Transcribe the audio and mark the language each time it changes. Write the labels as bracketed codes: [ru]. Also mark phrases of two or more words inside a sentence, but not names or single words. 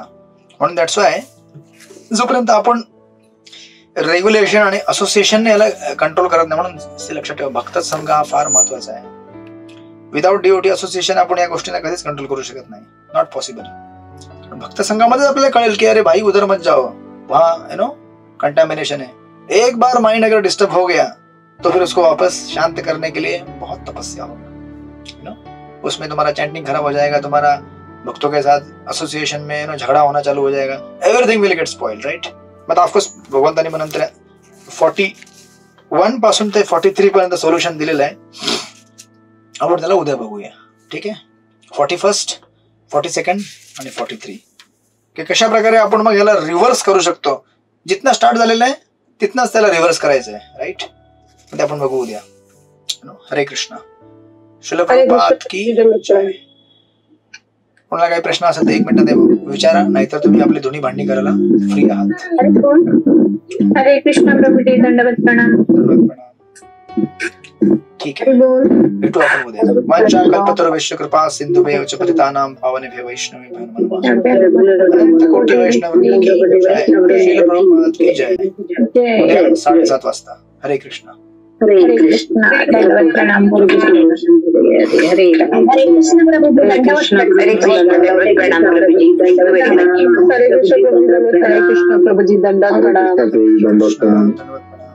[mr] म्हणून [en] that's why [mr] जोपर्यंत आपण रेग्युलेशन आणि असोसिएशनने याला कंट्रोल करत नाही, म्हणून लक्षात ठेवा भक्त संघ हा फार महत्वाचा आहे. [en] without DOT association [mr] आपण या गोष्टींना कधीच कंट्रोल करू शकत नाही, [en] not possible. [mr] भक्त संघामध्ये आपल्याला कळेल की [hi] अरे भाई उधर मत जाओ, वहां कंटामिनेशन है. एक बार माइंड अगर डिस्टर्ब हो गया तो फिर उसको वापस शांत करने के लिए बहुत तपस्या होगा. उसमें तुम्हारा चैंटिंग खराब हो जाएगा, तुम्हारा भक्तों के साथ एसोसिएशन में झगड़ा होना चालू हो जाएगा, [en] Everything will get spoiled. राइट. [mr] मग ऑफकोर्स भगवंतांनी मग नंतर 41 पासून ते 43 पर्यंत सोल्युशन दिलेलं आहे. आपण त्याला उद्या बघूया. ठीक आहे. 41, 42 आणि 43 की कशा प्रकारे आपण मग याला रिव्हर्स करू शकतो. जिथनं स्टार्ट झालेलं आहे तिथनंच त्याला रिव्हर्स करायचं आहे. राईट. ते आपण बघू उद्या. हरे कृष्ण. [hi] श्रील प्रभुपाद की जय. [mr] कोणाला काही प्रश्न असेल तर 1 मिनिटात विचारा, नाहीतर तुम्ही आपली दोन्ही भांडणी करायला फ्री आहात. हरे कृष्ण प्रभुजी. दंडवत प्रणाम. ठीक आहे. भेटू आपण उद्या. [sa] वाचा कल्पतरुभ्यश्च कृपा सिंधुभ्यः च पतितानां पावनेभ्यो वैष्णवेभ्यो नमो नमः. [hi] अनंत कोटी वैष्णववृंद की जय. श्रील प्रभुपाद की जय. [mr] उद्या 7:30 वाजता. हरे कृष्ण. हरे कृष्ण. दंडवत प्रणाम गुरुजी. हरे कृष्ण प्रभु. दंडवत प्रणाम प्रभुजी. हरे कृष्ण प्रभुजी. दंडवत प्रणाम.